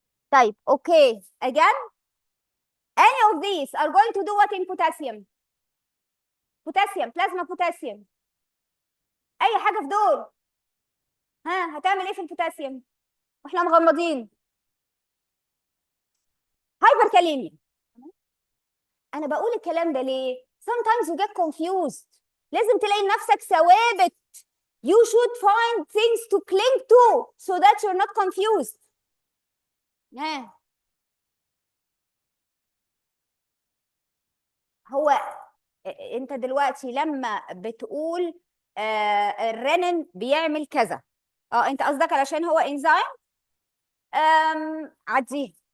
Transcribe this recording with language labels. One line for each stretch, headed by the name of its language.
Arabic: طيب
English: okay, again, any of these are going to do what in potassium? potassium, plasma potassium.
Arabic: اي حاجه في دول هتعمل ايه في البوتاسيوم واحنا مغمضين؟ هايبركاليميا. انا بقول الكلام ده ليه؟
English: sometimes you get confused.
Arabic: لازم تلاقي نفسك ثوابت.
English: You should find things to cling to so that you're not confused.
Arabic: هو انت دلوقتي لما بتقول الرنين بيعمل كذا، انت قصدك علشان هو انزيم؟ عديه.